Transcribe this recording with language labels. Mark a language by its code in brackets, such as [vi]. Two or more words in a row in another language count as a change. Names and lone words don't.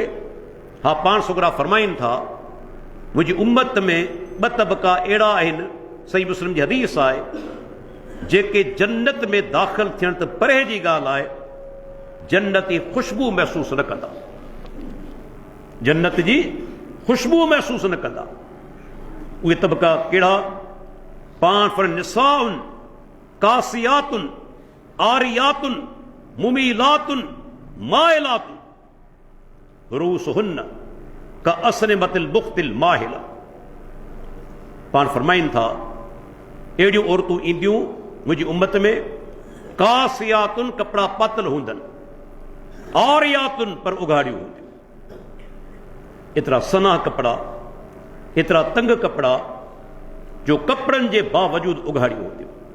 [sd] हा, पाण सुगरा फरमाइनि था मुंहिंजी उम्मत में 2 तबक़ा अहिड़ा आहिनि, सही मुस्लिम जी हदीस आहे, जेके जन्नत में दाख़िल थियण त परे जी ॻाल्हि आहे, जन्नत जी ख़ुशबू महसूस न कंदा, जन्नत जी ख़ुशबू महसूस न कंदा। उहे तबक़ा कहिड़ा? पाण फर [ar] نساء كاسيات عاريات مميلات مائلات رؤوسهن كأسنمة البخت المائلة. [sd] पाण फरमाइनि था अहिड़ियूं औरतूं ईंदियूं मुंहिंजी उम्मत में, कासियातुन कपिड़ा पातल हूंदनि, आरियातुन पर उघाड़ियूं हूंदियूं। एतिरा सना कपिड़ा, एतिरा तंग कपिड़ा जो कपिड़नि जे बावजूद उघाड़ियूं हूंदियूं।